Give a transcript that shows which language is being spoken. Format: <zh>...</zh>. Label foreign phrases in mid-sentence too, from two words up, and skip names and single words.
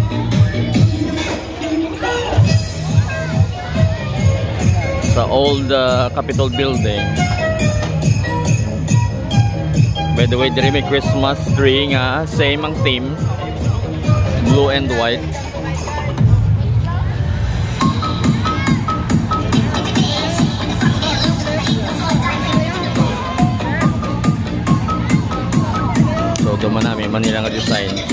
<ceb>Sa old Capitol building.</ceb> <en>By the way,</en> <ceb>dire may</ceb> <en>Christmas tree</en> <ceb>nga same ang theme,</ceb> <en>blue and white.</en> <ceb>Duman namin Manila nga design.</ceb>